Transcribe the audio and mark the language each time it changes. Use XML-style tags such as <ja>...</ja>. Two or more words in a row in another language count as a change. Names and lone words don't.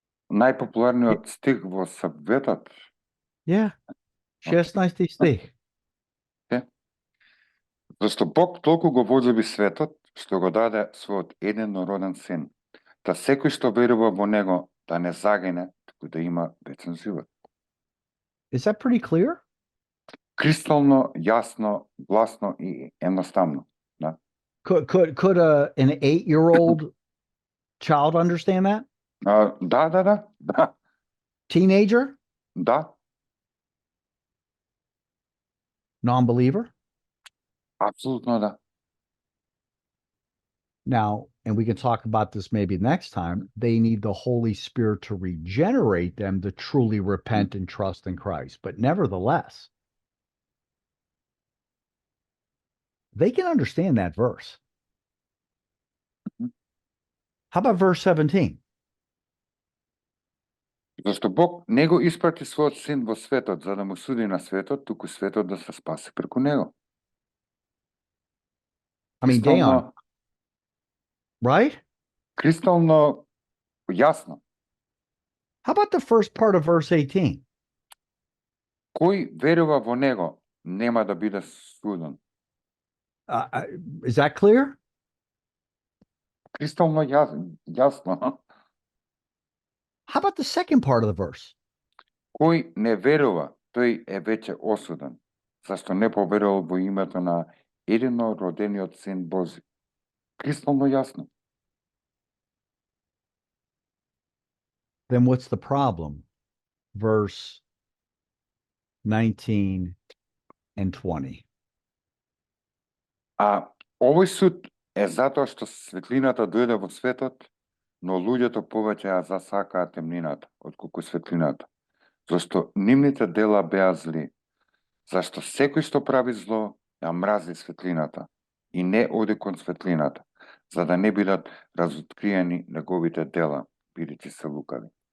<mk>најпопуларниот стих во Саветот. Yeah. 16 стих. Зашто Бог толку го возлюби светот, што го даде својот единороден син, да секој што верува во него да не загине, туку да има вечен живот.</mk> <en>Is that pretty clear?</en> <mk>Кристално, јасно, гласно и едноставно. Да?</mk> <en>Could an 8-year-old child understand that?</en> <mk>Да.</mk> <en>Teenager?</en> <mk>Да,</mk> <en>Non-believer?</en> <mk>апсолутно да.</mk> <en>Now, and we can talk about this maybe next time, they need the Holy Spirit to regenerate them to truly repent and trust in Christ. But nevertheless, they can understand that verse. How about verse 17?</en> <mk>Зашто Бог не го испрати својот син во светот за да му суди на светот, туку светот да се спаси преку него.</mk> <en>I mean, Deon, right?</en> <mk>Кристално јасно.</mk> <en>How about the first part of verse 18?</en> <mk>Кој верува во него нема да биде суден.</mk> <en>Is that clear?</en> <mk>Кристално јасно.</mk> <en>How about the second part of the verse?</en> <mk>Кој не верува, тој е веќе осуден, зашто не поверувал во името на единородениот син Божи. Кристално јасно.</mk> <en>Then what's the problem? Verse 19 and 20.</en> <mk>А овој суд е затоа што светлината дојде во светот, но луѓето повеќе ја засакаа темнината отколку светлината, зашто нивните дела беа зли. Зашто секој што прави зло ја мрази светлината и не оди кон светлината, за да не бидат разоткриени неговите дела, бидејќи се лукави.</mk>